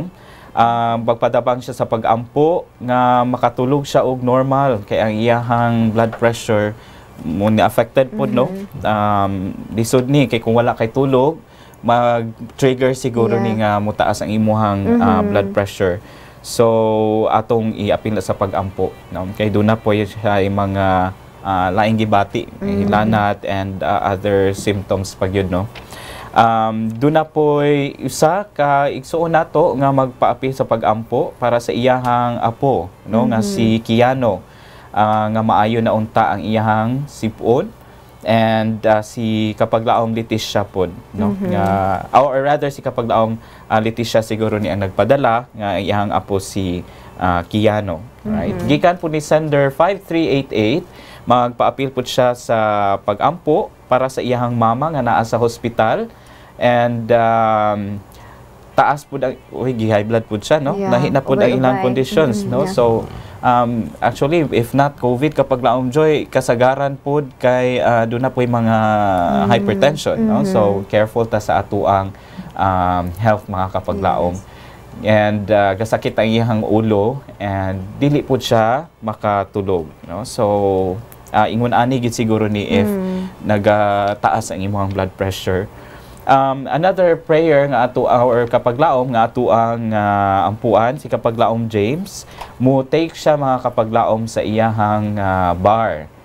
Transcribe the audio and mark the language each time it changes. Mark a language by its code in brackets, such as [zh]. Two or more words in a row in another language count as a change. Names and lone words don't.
[ceb] Pagpadabang siya sa pag-ampo nga makatulog siya og normal kay ang iyahang [en] blood pressure [ceb] mo ni affected pod, no. Lisod ni kay kung wala kay tulog mag-trigger siguro ni nga mutaas ang imuhang [en] blood pressure. [ceb] So atong iapil sa pag-ampo, no? Kay doon na po siya yung mga laing gibati, hilanat [en] and other symptoms [ceb] pag yun, no? Doon na po isa ka igsuon nato nga magpaapil sa pag-ampo para sa iyahang apo, no, nga si Kiano, nga maayo na unta ang iyahang sipon, and si Kapaglaom Leticia pod, no, nga [en] or rather [ceb] si Kapaglaom Leticia siguro ni ang nagpadala nga iyang apo si Kiano, right? Gikan po ni sender 5388, magpaapil po siya sa pag-ampo para sa iyang mama nga naa sa hospital, and taas po [en] high blood [ceb] po siya, no, nahina po ang ilang conditions, no. So actually, [en] if not COVID, [ceb] Kapaglaom Joy, kasagaran po kay doon na po yung mga hypertension, no? So careful ta sa atuang health, mga kapaglaom. And gasakit ang iyang ulo and dili po siya makatulog, no? So ingon ani gid siguro ni if nagataas ang imong [en] blood pressure. Another prayer [ceb] nga ato or kapaglaom nga ato ang ampuan si Kapaglaom James, mo take siya, mga kapaglaom, sa iyahang bar,